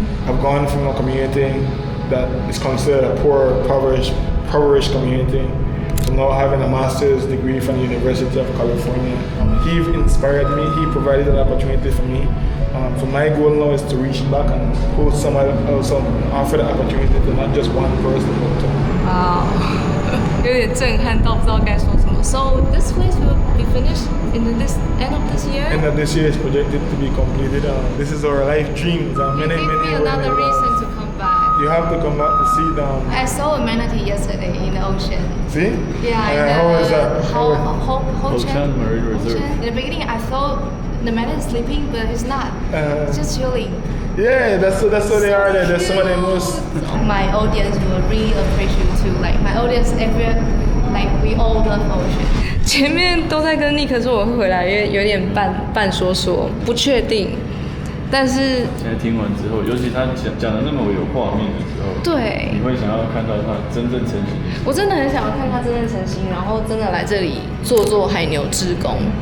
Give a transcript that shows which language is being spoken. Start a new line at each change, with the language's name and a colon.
English: I've gone from a community that is considered a poor, impoverished community to now having a master's degree from the University of California. He inspired me, he provided an opportunity for me. So my goal now is to reach back and hold somebody else up and offer the opportunity to not just one person, but to Wow. 有点震撼到不知道该说什么. So this place will be finished in this end of this year? End of this year is projected to be completed. This is our life dreams. You gave me another reason to come back. You have to come back to see them. I saw a manatee yesterday in the ocean. See? Yeah. How was that? Ho-Chunk Marine Reserve. In the beginning, I thought the manatee is sleeping, but it's not. It's just chilling. Yeah, that's what they are there. There's some of the most. My audience will really appreciate you too. Like my audience, we all love ocean.
Chinese: 前面都在跟尼克说我会回来，因为有点半说不确定。但是现在听完之后，尤其他讲的那么有画面的时候，对，你会想要看到他真正成型。我真的很想要看他真正成型，然后真的来这里做海牛志工。